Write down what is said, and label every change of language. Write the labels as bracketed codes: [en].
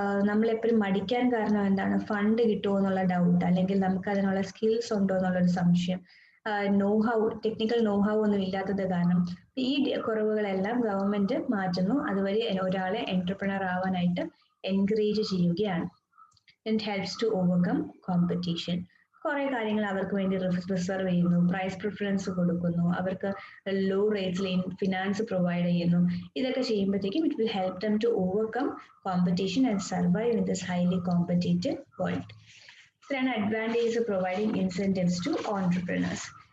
[ml] നമ്മളെപ്പോഴും മടിക്കാൻ കാരണം എന്താണ്? ഫണ്ട് കിട്ടുമോ എന്നുള്ള ഡൗട്ട്, അല്ലെങ്കിൽ നമുക്ക് അതിനുള്ള സ്കിൽസ് ഉണ്ടോ എന്നുള്ളൊരു സംശയം, ടെക്നിക്കൽ നോഹൗ ഒന്നും ഇല്ലാത്തത് കാരണം ഈ കുറവുകളെല്ലാം ഗവൺമെന്റ് മാറ്റുന്നു. അതുവഴി ഒരാളെ എന്റർപ്രണർ ആവാനായിട്ട് എൻകറേജ് ചെയ്യുകയാണ്. [en] And helps to overcome competition. [ml] കുറെ കാര്യങ്ങൾ അവർക്ക് വേണ്ടി റിസർവ് ചെയ്യുന്നു, പ്രൈസ് പ്രിഫറൻസ് കൊടുക്കുന്നു, അവർക്ക് ലോ റേറ്റ്സിൽ ഫിനാൻസ് പ്രൊവൈഡ് ചെയ്യുന്നു. ഇതൊക്കെ ചെയ്യുമ്പോഴത്തേക്കും [en] It will help them to overcome competition and survive in this highly competitive world. ഇത്രയാണ് advantages of providing incentives to entrepreneurs.